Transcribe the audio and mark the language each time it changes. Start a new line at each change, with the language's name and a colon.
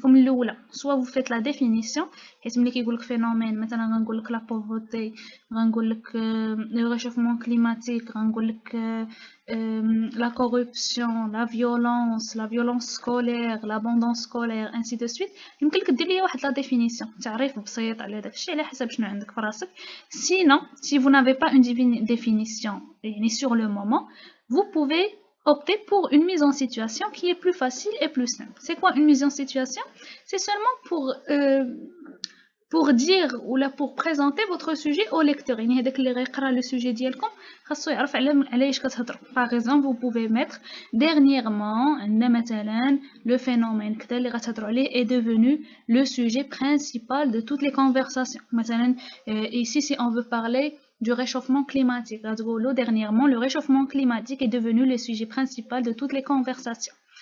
French: Comme soit vous faites la définition, phénomène, maintenant la pauvreté, le réchauffement climatique, la corruption, la violence scolaire, l'abondance scolaire, ainsi de suite.
Arabic: يمكن لك دير لي واحد la définition تعريف بسيط على داك الشيء على حسب شنو عندك في راسك.
French: Sinon, si vous n'avez pas une définition sur le moment, vous pouvez opter pour une mise en situation qui est plus facile et plus simple. C'est quoi une mise en situation? C'est seulement pour dire ou là pour présenter votre sujet au lecteur.
Arabic: يعني هذاك اللي غيقرا le sujet ديالكم خاصو يعرف على ايش كتهضروا.
French: Par exemple, vous pouvez mettre dernièrement عندنا مثلا le phénomène كذا اللي غتهضروا عليه est devenu le sujet principal de toutes les conversations. مثلا ici si on veut parler du réchauffement climatique. Dernièrement, le réchauffement climatique est devenu le sujet principal de toutes les conversations.